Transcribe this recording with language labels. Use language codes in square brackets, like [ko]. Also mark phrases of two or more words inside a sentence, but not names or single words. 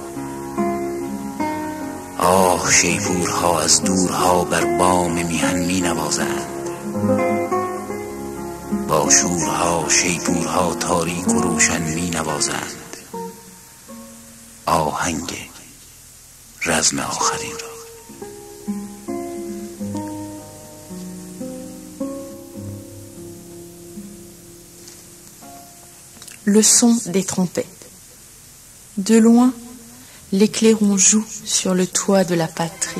[fa] آه شیپورها از دورها بر بام میهن می نوازند، با شورها شیپورها تاریک و روشن می نوازند آهنگ رزم آخرین را. [fr] Le son des trompettes. De loin, les clairons jouent sur le toit de la patrie.